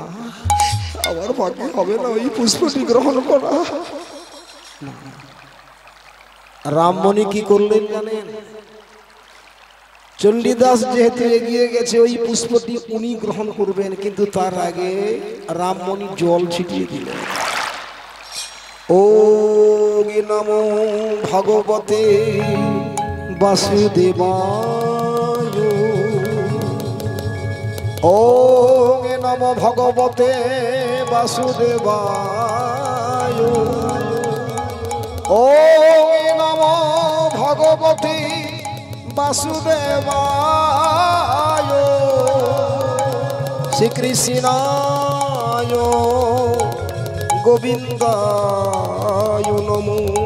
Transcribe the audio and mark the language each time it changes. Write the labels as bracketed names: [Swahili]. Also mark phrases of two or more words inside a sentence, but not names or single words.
[Bangla] আমার ভাগ্যে হবে না ওই পুষ্পটি গ্রহণ করা। রামমণি কি করলেন জানেন? চণ্ডীদাস যেহেতু এগিয়ে গেছে, ওই পুষ্পটি উনি গ্রহণ করবেন, কিন্তু তার আগে রামমণি জল ছিটিয়ে দিলেন। [Sanskrit] ওম নমো ভগবতে বাসুদেবায়, ওম নমো ভগবতে বাসুদেবায়, ওম নমো ভগবতে বাসুদেবায়, শ্রীকৃষ্ণায় গোবিন্দায় নমো।